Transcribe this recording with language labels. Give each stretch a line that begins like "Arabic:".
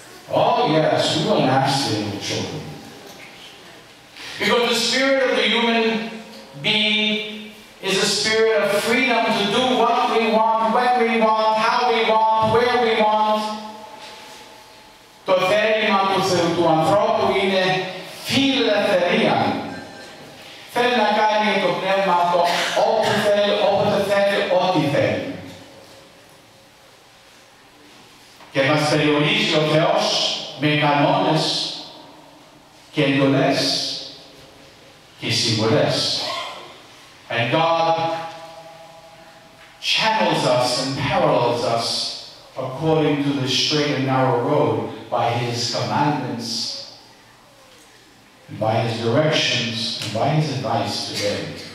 English: Oh yes, we were nasty little children. Because the spirit of the human being is a spirit of freedom to do what we want, when we want, how we want, where we want.
Greek: Το θέλημα του ανθρώπου είναι φιλελευθερία. Θέλει να κάνει το πνεύμα αυτό όπου θέλει, όποτε θέλει, ό,τι θέλει. Και μας περιορίζει ο Θεός με κανόνες και εντολές και συμβουλές.
English: And God channels us and parallels us according to the straight and narrow road by His commandments, and by His directions, and by His advice today.